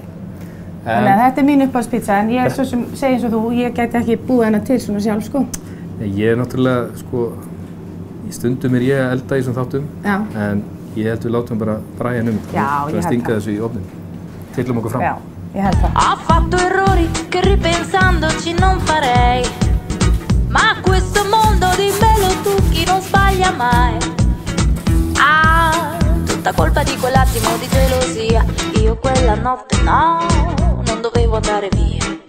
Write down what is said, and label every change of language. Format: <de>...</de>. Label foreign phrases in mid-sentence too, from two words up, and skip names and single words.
<is>Þannig að þetta er mín uppáhaldspizza, en ég, svo sem segi eins og þú, ég gæti ekki búið hana til svona sjálf, sko. Ég er náttúrulega, sko, í stundum er ég að elda í þessum þáttum, en ég held við látum bara Brian að stinga þessu í ofnin. Tillum okkur fram. Já, ég held það.</is> <it>Ho fatto errori che ripensandoci non farei, ma questo mondo di bello trucchi non sbaglia mai. Tutta colpa di quell'attimo di gelosia, io quella notte no, non dovevo andare via.</it>